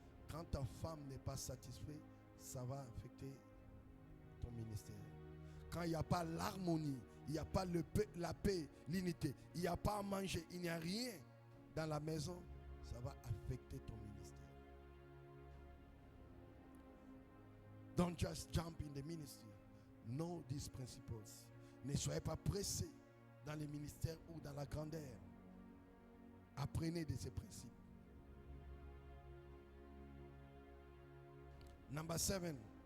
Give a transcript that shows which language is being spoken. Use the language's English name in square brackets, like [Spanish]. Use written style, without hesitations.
[French] Quand ta femme n'est pas satisfaite, ça va affecter ton ministère. Quand il n'y a pas l'harmonie, il n'y a pas la paix, l'unité, il n'y a pas à manger, il n'y a rien dans la maison, ça va affecter ton ministère. [English] Don't just jump in the ministry. Know these principles. [French] Ne soyez pas pressés dans les ministères ou dans la grandeur. Apprenez de ces principes. [English] Number 7.